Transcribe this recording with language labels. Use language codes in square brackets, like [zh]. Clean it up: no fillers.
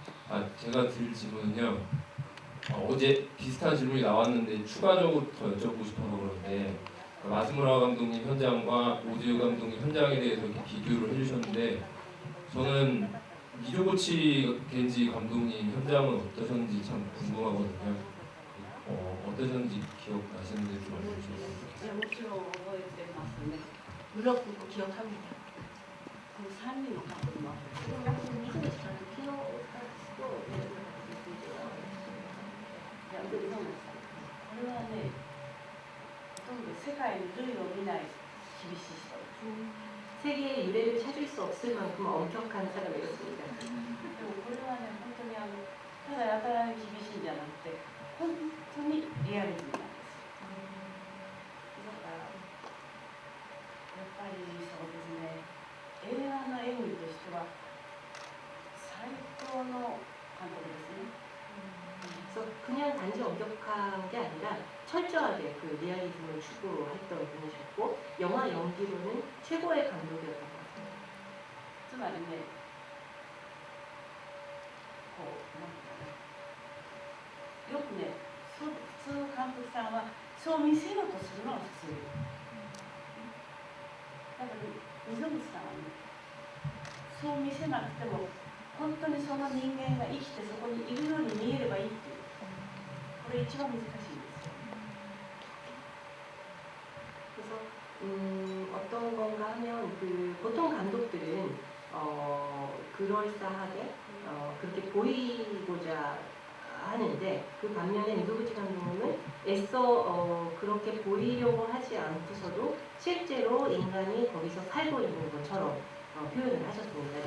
[ko] 아, 제가 드릴 질문은요. 어제 비슷한 질문이 나왔는데 추가적으로 더 여쭤보고 싶어서 그런데 마스무라 감독님 현장과 오지유 감독님 현장에 대해서 이렇게 비교를 해주셨는데 저는 미조고치 겐지 감독님 현장은 어떠셨는지 참 궁금하거든요. 어떠셨는지 기억나시는지 좀 알려주시면 좋겠습니다. 물론 기억합니다. [ja] 그 3人のカップルもあって水口さんと昨日といや、どうですか。これはね、ほとんど世界に類を見ない厳しい人。 [ko] 세계의 유래를 찾을 수 없을 만큼 엄격한 사람이었습니다. [ja] でもこれはね、本当にただやたらに厳しいんじゃなくて、本当にリアリティなんです。だからやっぱりそうですね、映画の演技としては最高の監督ですね。 [ko] 그래서 그냥 단지 엄격한 게 아니라 철저하게 그 리얼리즘을 추구했던 분이셨고 영화 연기로는 최고의 감독이었던 것 같습니다. [ja] つまりね、こうなんかね、よくね、普通の監督さんはそう見せようとするのが普通。だから溝口さんはね、そう見せなくても本当にその人間が生きてそこにいるように見えればいいっていう。これ一番難しいですよ。 [ko] 그래서 어떤 건가 하면 그 보통 감독들은 그럴싸하게 그렇게 보이고자 하는데 그 반면에 미소부치 감독님은 애써 그렇게 보이려고 하지 않고서도 실제로 인간이 거기서 살고 있는 것처럼 표현을 하셨습니다.